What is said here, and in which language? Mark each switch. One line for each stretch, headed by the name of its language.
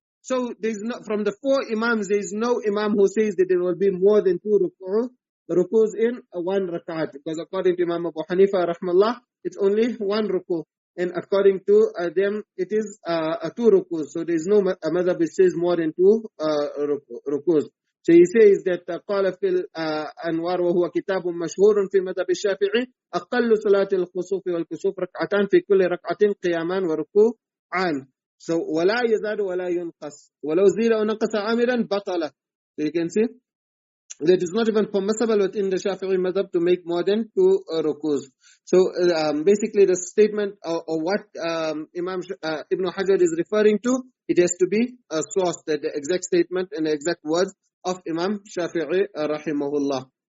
English: So there is no, from the 4 imams, there is no imam who says that there will be more than 2 rukus in 1 rakat. Because according to Imam Abu Hanifa rahmallah, it's only 1 ruku. And according to them, it is 2 rukus. So there is no madhab which says more than 2 rukus. So he says that
Arabic: قال في الأنوار وهو كتاب مشهور في مذهب الشافعي أقل صلاة الخسوف والكسوف ركعتان في كل ركعة قيامان وركوعان. So ولا يزاد ولا ينقص ولو زيد أو نقص عاملا بطل.
English: So you can see that it's not even permissible within the Shafi'i madhab to make more than 2 rukus. So basically the statement or what Imam Ibn Hajar is referring to, it has to be a source, that the exact statement and the exact words of Imam Shafi'i rahimahullah.